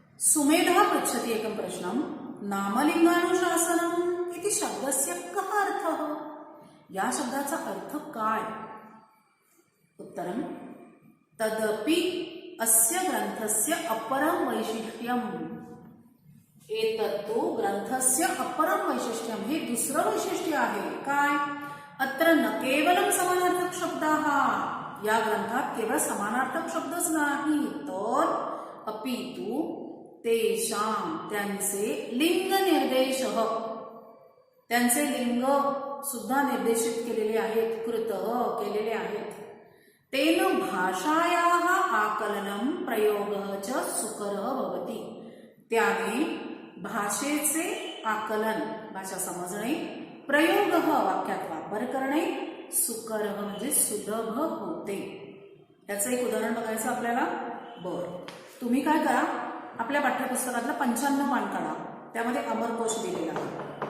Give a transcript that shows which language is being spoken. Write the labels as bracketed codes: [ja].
[sa] सुमेधा पृच्छति एकं प्रश्नं, नामलिंगानुशासनम् इति शब्दस्य कः अर्थः? [mr] या शब्दाचा अर्थ काय? [sa] उत्तरं, तदपि अस्य ग्रंथस्य अपरं वैशिष्ट्यम्. एतत्तु ग्रंथस्य अपरं वैशिष्ट्यं, [mr] हे दुसरं वैशिष्ट्य आहे. काय? [sa] अत्र न केवलं समानार्थक शब्दाः, [mr] या ग्रंथात केवळ समानार्थक शब्दच नाही, तर [sa] अपितु तेषां, [mr] त्यांचे [sa] लिंग निर्देशः, [mr] त्यांचे लिंग सुद्धा निर्देशित केलेले आहेत, कृत केलेले आहेत. [sa] तेन भाषायाः आकलनं प्रयोगः च सुकरः भवति. [mr] त्याने भाषेचे आकलन, भाषा समजणे, प्रयोगः वाक्यात वापर करणे, सुकरः म्हणजे सुलभ होते. याचं एक उदाहरण बघायचं आपल्याला. बरं, तुम्ही काय करा, आपल्या पाठ्यपुस्तकातलं 95 पान काढा, त्यामध्ये अमरकोश दिलेला आहे.